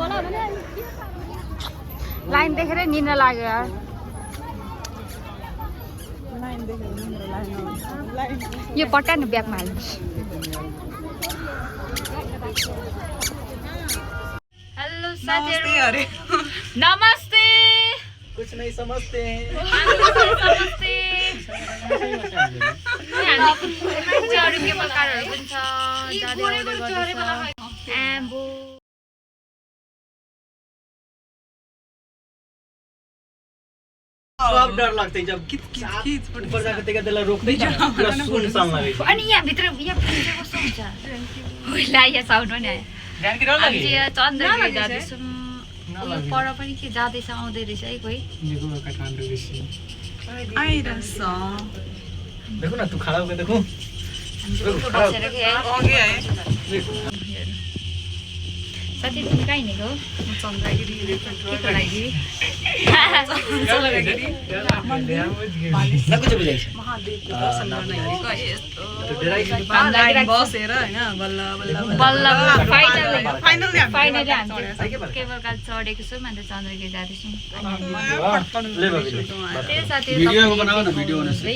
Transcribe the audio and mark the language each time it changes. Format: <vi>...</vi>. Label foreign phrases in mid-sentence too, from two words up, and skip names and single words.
<ne>लाइन देखेरै निन्द्रा लाग्यो यार यो पट्यान ब्यागमा हाल्नु हेलो साथीहरु नमस्ते</ne> <hi>कुछ नहीं समझते हैं</hi> <ne>नमस्ते हामी केबल कारहरु पनि छ जाँदै आउँदै गर्छ एम्बो अब डर लाग्छ</ne> <hi>जब किच ऊपर जाके</hi> <ne>त्यसलाई रोक्दै छ पुरा सुनसान लाग्छ अनि यहाँ भित्र यहाँ पुग्दै कस्तो हुन्छ होला यहाँ साउन्ड पनि आयो ध्यान के डर लाग्यो आज यहाँ चन्द्रगिरी जाँदैछौँ यो पर पनि के जाँदैछ आउँदै रहेछ है कोही आइरहेछ</ne> <hi>देखो न तू खड़ा होके देखो</hi> <ne>बसेर के अघि आए साथी तिमी कहाँ हिँडेको चन्द्रगिरी केको लागि ना कुछ बुझाइछ महादेवको दर्शन गर्न हिँडेको यस्तो तो डराइ लाइन बसेर हैन बल्ल बल्ल बल्ल फाइनली फाइनली हामी केबल कार चढेको छौँ अन्त चन्द्रगिरी जाँदैछौँ ले बाबीले त्यही साथी भिडियो बनाऊ न भिडियो बनाऊ</ne>